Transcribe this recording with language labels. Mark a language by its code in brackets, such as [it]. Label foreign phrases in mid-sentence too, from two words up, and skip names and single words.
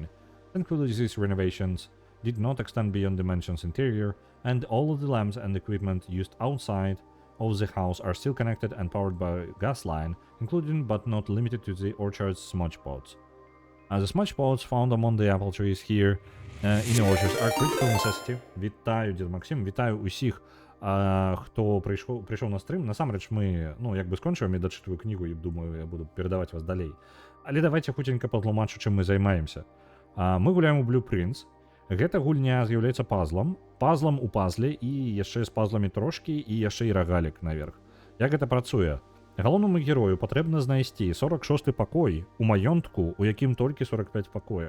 [en] Thankfully, these renovations did not extend beyond the mansion's interior, and all of the lamps and equipment used outside of the house are still connected and powered by a gas line, including but not limited to the orchard's smudge pots. The smudge pots found among the apple trees here in the orchards are critical necessity. [uk] Вітаю, дід Максим, вітаю усіх, хто прийшов на стрим. Насамрэч ми, якби скончуємо і дочитую книгу, і думаю, я буду передавати вас далей. [be] Але давайте хутенька патлумачу, чым мы займаемся. Мы гуляем у Blue Prince. Гэта гульня з'яўляецца пазлам у пазле і яшчэ з пазламі трошкі і яшчэ і рагалік наверх. Як гэта працуе? Галоўнаму герою патрэбна знайсці 46-й пакой у маёнтку, у якім толькі 45 пакояў.